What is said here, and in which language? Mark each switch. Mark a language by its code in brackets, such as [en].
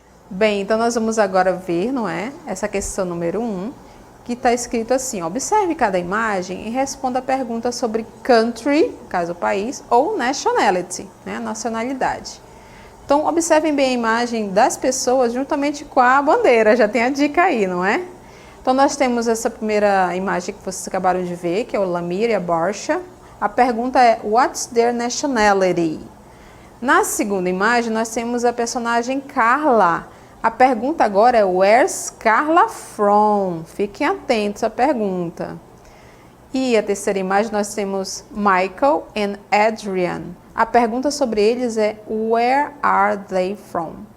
[pt] Bem, então nós vamos agora ver, não é? Essa questão número 1, que está escrito assim: observe cada imagem e responda a pergunta sobre country, no caso o país, ou nationality, né? Nacionalidade. Então, observem bem a imagem das pessoas juntamente com a bandeira, já tem a dica aí, não é? Então, nós temos essa primeira imagem que vocês acabaram de ver, que é o Lamir e a Barsha. A pergunta é, [en] what's their nationality? [pt] Na segunda imagem, nós temos a personagem Carla. A pergunta agora é, [en] where's Carla from? [pt] Fiquem atentos à pergunta. E a terceira imagem, nós temos Michael and Adrian. A pergunta sobre eles é, [en] where are they from?